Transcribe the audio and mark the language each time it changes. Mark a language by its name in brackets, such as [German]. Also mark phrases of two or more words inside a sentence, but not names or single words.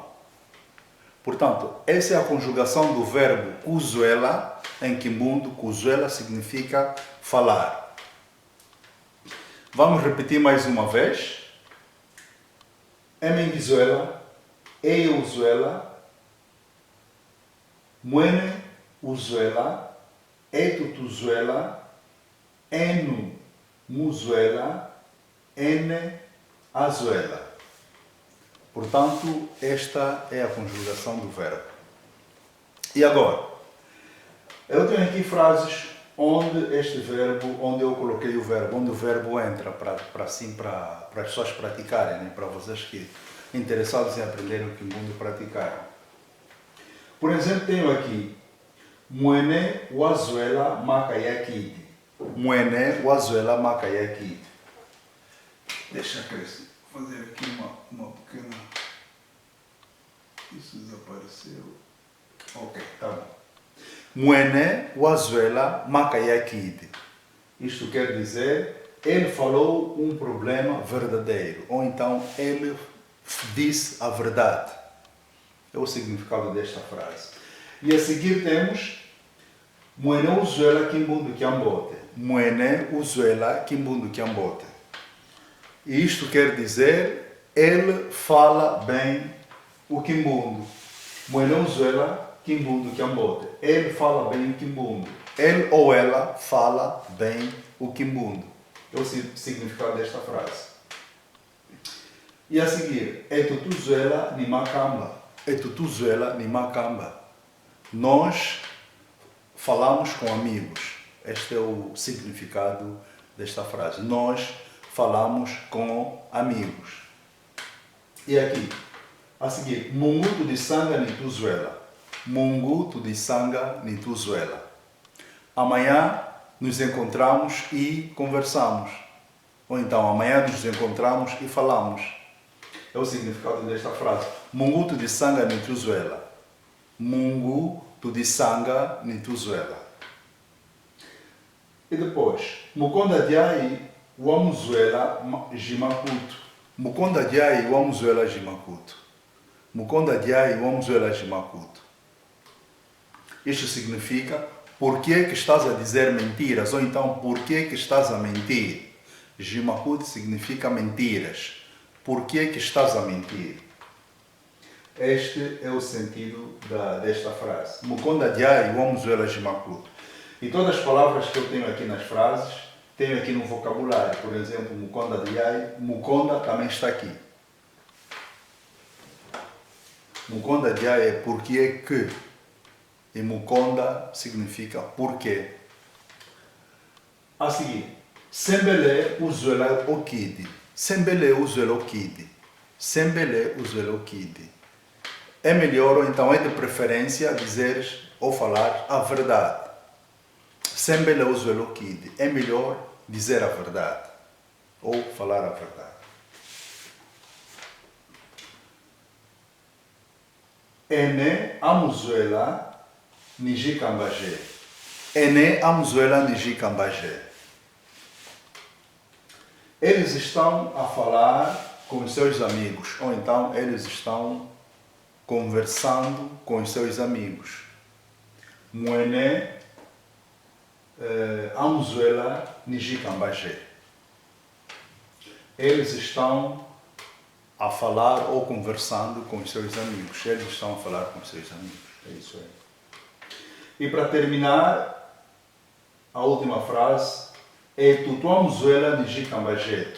[Portuguese] Portanto, essa é a conjugação do verbo kuzuela em Kimbundo. Kuzuela significa falar. Vamos repetir mais uma vez. [Kimbundu] Em Venezuela, eu usuela, muene usuela, tu usuela, enu musuela, ene azuela. [Portuguese] Portanto, esta é a conjugação do verbo. E agora, eu tenho aqui frases onde eu coloquei o verbo, onde o verbo entra para as pessoas praticarem, né? Para vocês que interessados em aprender o Kimbundo praticarem. Por exemplo, tenho aqui [Kimbundu] muene wazuela makayakidi. Muene wazuela makayakidi. [Portuguese] Deixa eu fazer aqui uma pequena... Isso desapareceu. Ok, tá bom. [Kimbundu] Muene wazuela makayakidi. [Portuguese] Isto quer dizer, ele falou um problema verdadeiro, ou então ele disse a verdade. É o significado desta frase. E a seguir temos [Kimbundu] muene uzuela Kimbundo Kiambote. Muene uzuela Kimbundo Kiambote. [Portuguese] E isto quer dizer, ele fala bem o Kimbundo. [Kimbundu] Muene uzuela Kimbundo Kiambote. [Portuguese] Ele fala bem o Kimbundo. Ele ou ela fala bem o Kimbundo. É o significado desta frase. E a seguir, [Kimbundu] etutuzuela ni makamba. Etutuzuela ni makamba. [Portuguese] Nós falamos com amigos. Este é o significado desta frase. Nós falamos com amigos. E aqui, a seguir, [Kimbundu] mungu tu disanga ni tuzuela. Mungu tu disanga ni tuzuela. [Portuguese] Amanhã nos encontramos e conversamos. Ou então, amanhã nos encontramos e falamos. É o significado desta frase. [Kimbundu] Mungu tu disanga ni tuzuela. Mungu tu disanga ni tuzuela. [Portuguese] E depois, [Kimbundu] mukonda diai wamuzuela jimakutu. Mukonda diai wamuzuela jimakutu. Mukonda diai wamuzuela jimakutu. [Portuguese] Isto significa, por que estás a dizer mentiras? Ou então, por que estás a mentir? Jimakutu significa mentiras. Por que estás a mentir? Este é o sentido desta frase. [Kimbundu] Mukonda diai wamuzuela jimakutu. [Portuguese] E todas as palavras que eu tenho aqui nas frases, tenho aqui no vocabulário. Por exemplo, [Kimbundu] mukonda diai, [Portuguese] mukonda também está aqui. [Kimbundu] Mukonda dia [Portuguese] é porque é que. E Mukonda significa porquê. A seguir, [Kimbundu] Sembele usuela okidi. Sembele usuela okidi. Sembele usuela okidi. [Portuguese] É melhor, ou então é de preferência, dizeres ou falar a verdade. [Kimbundu] Sembele usuela okidi. [Portuguese] É melhor dizer a verdade. Ou falar a verdade. [Kimbundu] Ene amuzuela nijikambajé. Ene amuzuela nijikambajé. [Portuguese] Eles estão a falar com os seus amigos, ou então eles estão conversando com os seus amigos. [Kimbundu] Muene amuzuela nijikambajé. [Portuguese] Eles estão a falar ou conversando com os seus amigos. Eles estão a falar com os seus amigos. É isso aí. E para terminar, a última frase é tutuamuzuela nijikambajéto.